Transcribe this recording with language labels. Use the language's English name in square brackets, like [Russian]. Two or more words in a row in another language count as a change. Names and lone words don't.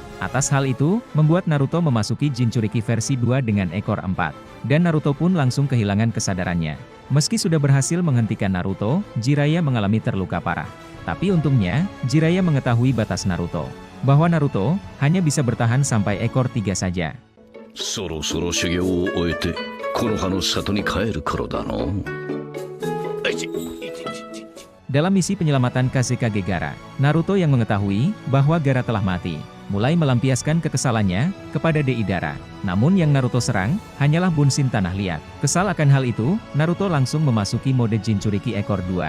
[Indonesian] Atas hal itu, membuat Naruto memasuki Jinchuriki versi 2 dengan ekor 4, dan Naruto pun langsung kehilangan kesadarannya. Meski sudah berhasil menghentikan Naruto, Jiraiya mengalami terluka parah. Tapi untungnya, Jiraiya mengetahui batas Naruto, bahwa Naruto hanya bisa bertahan sampai ekor 3 saja. [Japanese] そろそろ修行を終えて木の葉の里に帰る頃だの。 [Indonesian] Dalam misi penyelamatan Kazekage Gaara, Naruto yang mengetahui bahwa Gaara telah mati, mulai melampiaskan kekesalannya kepada Deidara. Namun yang Naruto serang hanyalah Bunshin Tanah Liat. Kesal akan hal itu, Naruto langsung memasuki mode Jinchuriki ekor 2.